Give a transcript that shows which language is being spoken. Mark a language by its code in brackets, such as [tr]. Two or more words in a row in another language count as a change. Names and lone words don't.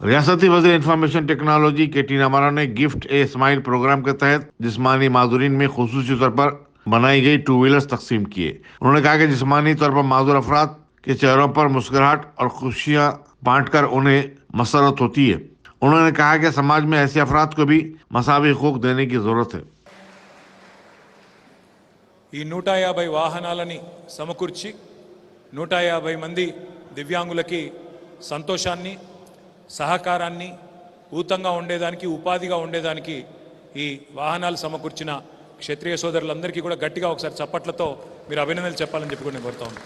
[ur] ریاستی وزیر انفارمیشن ٹیکنالوجی کے ٹی نامارا نے گفٹ اے اسمائل پروگرام کے تحت جسمانی معذورین میں خصوصی طور پر بنائی گئی 2 ویلرز تقسیم کیے۔ انہوں نے کہا کہ جسمانی طور پر معذور افراد کے چہروں پر مسکراہٹ اور خوشیاں بانٹ کر انہیں مسرت ہوتی ہے۔ انہوں نے کہا کہ سماج میں ایسے افراد کو بھی مساوی حقوق دینے کی ضرورت ہے۔ [te] ఈ 150 వాహనాలని సమకూర్చి 150 మంది దివ్యాంగులకి సంతోషాన్ని, సహకారాన్ని, ఊతంగా ఉండేదానికి, ఉపాధిగా ఉండేదానికి ఈ వాహనాలు సమకూర్చిన క్షత్రియ సోదరులందరికీ కూడా గట్టిగా ఒకసారి చప్పట్లతో మీరు అభినందనలు చెప్పాలని చెప్పి కూడా నేను కోరుతా ఉన్నాను.